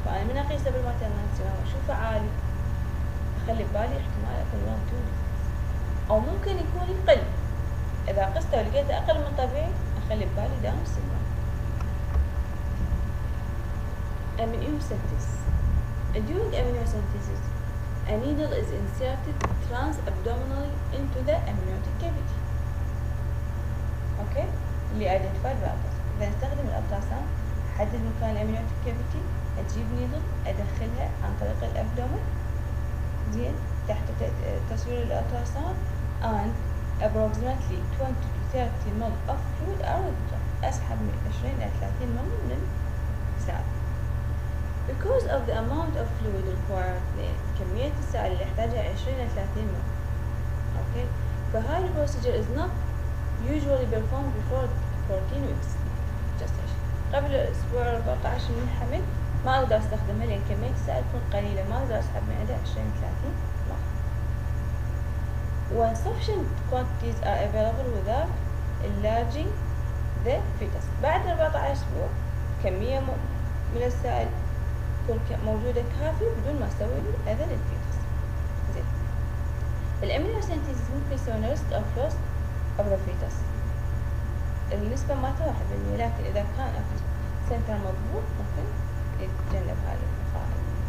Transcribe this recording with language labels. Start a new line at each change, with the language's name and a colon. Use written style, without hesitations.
Arabic: فأنا من أقيسه بالماترنال سيرم وأشوفه عالي أخلي ببالي احتمال أكون neonatal defects، أو ممكن يكون يقل. إذا قسته ولقيته أقل من طبيعي أخلي ببالي داون سيندروم.
English: Amniocentesis. During amniocentesis, a needle is inserted transabdominally into the amniotic cavity.
Arabic: أوكي؟ اللي identified بالألتراساوند. إذا نستخدم الألتراساوند أحدد مكان الأمنيوتيك كافيتي، أجيب نيدل أدخلها عن طريق الأبدومن زين تحت تصوير الألتراساوند
English: and approximately 20 to 30 ml of fluid are withdrawn.
Arabic: أسحب من 20 إلى 30 ml من السائل.
English: Because of the amount of fluid required
Arabic: كمية السائل اللي يحتاجها 20 إلى 30 ml. أوكي؟ فهاي
English: procedure is not usually performed before 14 weeks gestation.
Arabic: قبل الأسبوع 14 من الحمل ما أقدر أستخدمها لأن كمية السائل تكون قليلة، ما أقدر أسحب من عندها 20 30 مل.
English: When sufficient quantities are available without enlarging the fetus.
Arabic: بعد 14 أسبوع كمية من السائل تكون موجودة كافية بدون ما أسوي أذى للفيتس. زين. الأمنيوسنتيز ممكن يسوون
English: risk of loss of the fetus.
Arabic: النسبة ما 1%، لكن إذا كان سنتر مضبوط ممكن يتجنب هذه المخاطر.